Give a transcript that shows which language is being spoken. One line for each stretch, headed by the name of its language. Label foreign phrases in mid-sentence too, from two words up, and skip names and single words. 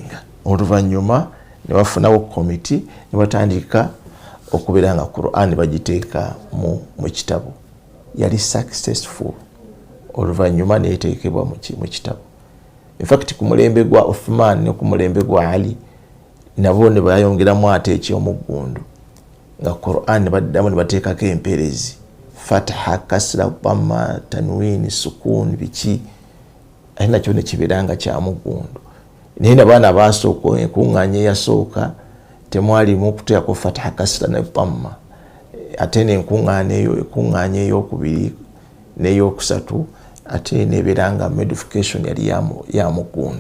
Ganda: Oluvannyuma ne bafunawo komiti ne batandika okubeera nga Quran bagiteeka mu kitabo. Yali successful oluvannyuma neeteekebwa mu kitabo.
English: In fact
Ganda: ku mulembe gwa Uthman ne ku mulembe gwa Ali nabo ne bayongeramu ate eky'omuggundu nga Quran baddamu ne bateekako emperezi,
Arabic: فتحة كسرة ضمة تنوين سكون,
Ganda: biki alina kyo ne kibeeranga kya muggundu. Naye n'abaana abasooka enkuŋŋaanya eyasooka temwalimu okuteekako
Arabic: فتحة كسرة
Ganda: ne dhamma. Ate n'enkuŋŋaanya ey'okubiri n'ey'okusatu ate neebeeranga modification yali ya muggundu.